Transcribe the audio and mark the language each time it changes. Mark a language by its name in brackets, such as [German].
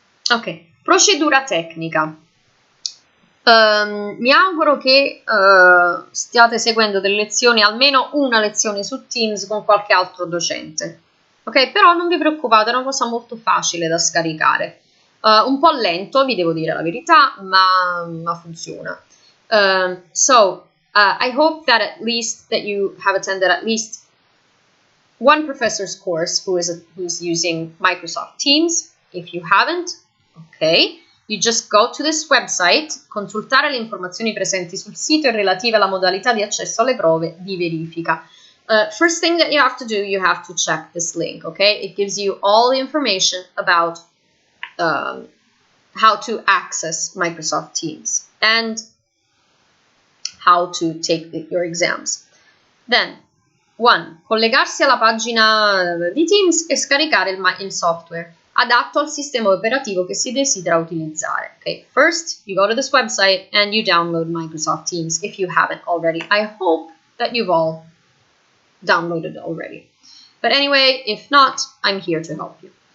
[Italian] Ok, procedura tecnica. Mi auguro che stiate seguendo delle lezioni, almeno una lezione su Teams con qualche altro docente. Ok, però non vi preoccupate, è una cosa molto facile da scaricare. Un po' lento, vi devo dire la verità, ma funziona. [English] I hope that at least that you have attended at least one professor's course who's using Microsoft Teams. If you haven't, ok, you just go to this website, [Italian] consultare le informazioni presenti sul sito e relative alla modalità di accesso alle prove di verifica. [English] First thing that you have to do, you have to check this link, okay? It gives you all the information about how to access Microsoft Teams and how to take your exams. Then, 1. [Italian] Collegarsi alla pagina di Teams e scaricare il software adatto al sistema operativo che si desidera utilizzare. [English] Okay, first you go to this website and you download Microsoft Teams if you haven't already. I hope that you've all downloaded already. But anyway, if not, I'm here to help you.